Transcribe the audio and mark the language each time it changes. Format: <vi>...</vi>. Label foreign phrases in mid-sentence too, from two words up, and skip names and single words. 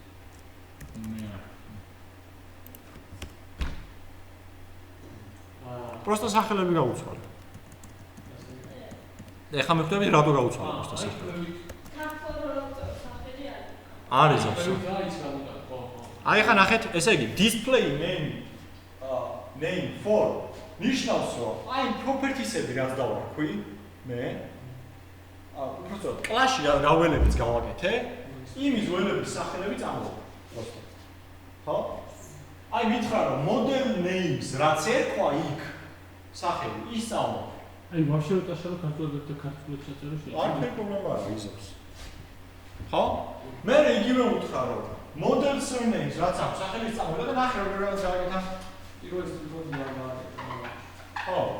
<ka>პროსტა სახელები გავუცვალე. ეხლა მივხვდები რატო გავუცვალე პროსტა სახელები. არის ზოგს. აი ხა ნახეთ, ესე იგი</ka> <en>display name for</en> <ka>ნიშნავს რომ აი properties-ები რაც დავარქვი მე უბრალოდ კლასში რა ველებიც გავაკეთე, იმის ველების სახელები წამოვიდა. ხო? აი მითხრა რომ</ka> <en>model names</en> <ka>რაც ერქვა იქ სახელი ის წამოვიდა. აი ვაფშე რო წაშალო ქართულად და ქართულად ჩაწერო შეიძლება. არ პრობლემა არა ისობს. ხო? მე იგივე უთხრა რომ</ka> <en>model surnames</en> <ka>რაც აქვს სახელის წამოვიდა და ნახე როგორ რაღაც გავაკეთა. პირველი ხო.</ka>